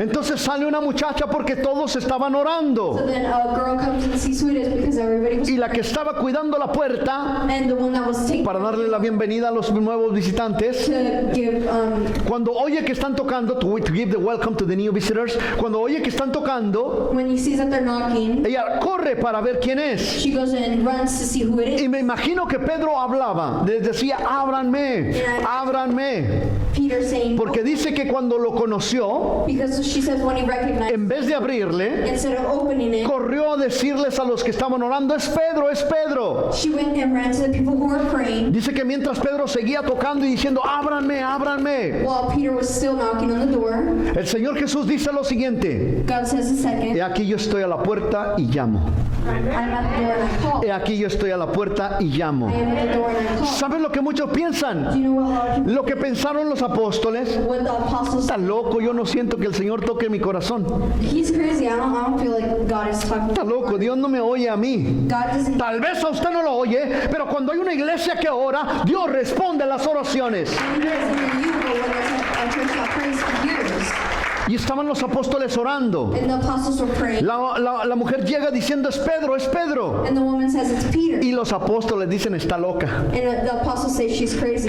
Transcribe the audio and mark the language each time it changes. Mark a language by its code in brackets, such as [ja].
[es] Entonces sale una muchacha porque todos estaban [en] So [es] orando. [en] then a girl comes and sees who it is because everybody was [es] Y la que estaba cuidando la puerta [en] and the one that was taking [es] para darle la bienvenida a los nuevos visitantes, [en] to give [es] cuando oye que están tocando, [en] to give the welcome to the new visitors, [es] cuando oye que están tocando, [en] when he sees that they're knocking, [es] ella corre para ver quién es. [en] she goes and runs to see who it is. [es] Y me imagino que Pedro hablaba, les decía, ábranme, ábranme. [en] Peter saying, [es] Porque dice que cuando lo conoció, [en] because she says when he recognized, [es] en vez de abrirle, [en] instead of opening it, [es] corrió a decirles a los que estaban orando, es Pedro, es Pedro. [en] she went and ran to the people who were praying [es] Dice que mientras Pedro seguía tocando y diciendo, ábranme, ábranme, [en] while Peter was still knocking on the door. [es] el Señor Jesús dice lo siguiente, [en] God says a second, [es] he aquí yo estoy a la puerta y llamo. [en] I'm at the door and I call. [es] He aquí yo estoy a la puerta y llamo. [en] I am at the door and I call. [es] ¿Saben lo que muchos piensan? [en] Do you know what a lot of people, [es] Lo que pensaron los apóstoles. [en] what the apostles [es] Está loco, yo no siento que el Señor toque mi corazón. [en] He's crazy. I don't feel like God is talking. [es] Está loco, Dios no me oye a mí. [en] God doesn't. [es] Tal vez a usted no lo oye, pero cuando hay una iglesia que ora, Dios responde las oraciones. [en] He doesn't hear you, but when there's a church that prays for years, [es] Y estaban los apóstoles orando. [en] and the apostles were praying, [es] La mujer llega diciendo, es Pedro, es Pedro. [en] and the woman says it's Peter, [es] Y los apóstoles dicen, está loca, [en] and the apostles say she's crazy.